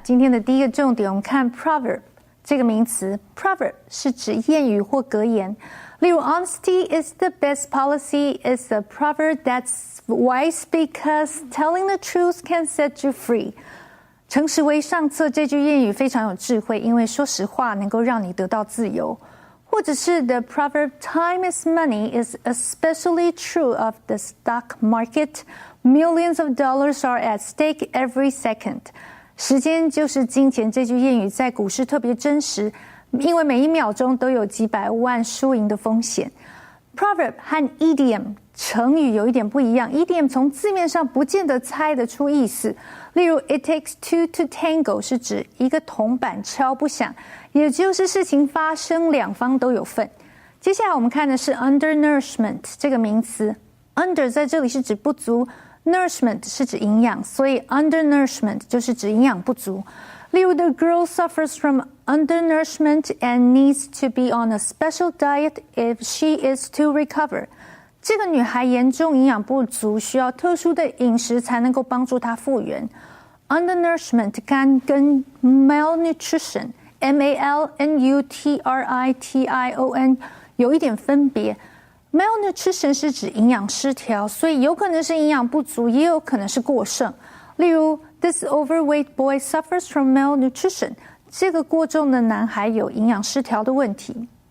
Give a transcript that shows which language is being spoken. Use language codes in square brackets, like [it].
[zh] 今天的第一个重点，我们看 proverb 这个名词。 proverb 是指谚语或格言。例如 [en] honesty is the best policy is a proverb that's wise because telling the truth can set you free. [zh] 诚实为上策这句谚语非常有智慧，因为说实话能够让你得到自由。或者是 [en] the proverb time is money is especially true of the stock market. Millions of dollars are at stake every second. [zh] 时间就是金钱这句谚语在股市特别真实，因为每一秒钟都有几百万输赢的风险。 Proverb 和 idiom 成语有一点不一样， idiom 从字面上不见得猜得出意思。例如 [en] it takes two to tango [zh] 是指一个铜板敲不响，也就是事情发生两方都有份。接下来我们看的是 undernourishment 这个名词， under 在这里是指不足， nourishment 是指营养，所以 undernourishment 就是指营养不足。例如 [en] the girl suffers from undernourishment and needs to be on a special diet if she is to recover. [zh] 这个女孩严重营养不足，需要特殊的饮食才能够帮助她复原。 Undernourishment 跟 malnutrition malnutrition 有一点分别。 Malnutrition 是指营养失调，所以有可能是营养不足，也有可能是过剩。例如 [en] This overweight boy suffers from malnutrition. [zh] 这个过重的男孩有营养失调的问题。